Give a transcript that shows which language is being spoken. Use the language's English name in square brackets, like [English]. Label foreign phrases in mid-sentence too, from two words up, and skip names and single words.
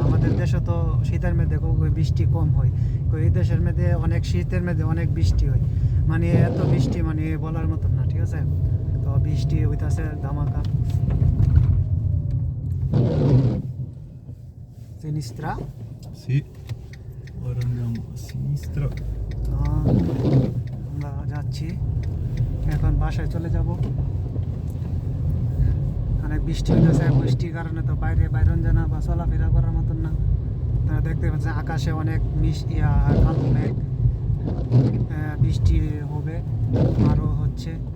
[Bangla] আমাদের দেশে তো শীতের মধ্যে বৃষ্টি কম হয়, এই দেশের মধ্যে অনেক শীতের মধ্যে অনেক বৃষ্টি হয়। মানে এত বৃষ্টি মানে বলার মতন না, ঠিক আছে? তো বৃষ্টি হইতাছে ধামাকা। সিনিস্ত্রা। [Italian] Sì, ora andiamo a sinistra. [Bangla] আমরা যাচ্ছি, এখন বাসায় চলে যাব। অনেক বৃষ্টি হইতেছে, বৃষ্টির কারণে তো বাইরে বাইরন জানা বা চলাফেরা করার মতন না। তারা দেখতে পাচ্ছেন আকাশে অনেক কালো মেঘ, বৃষ্টি হবে আরও হচ্ছে।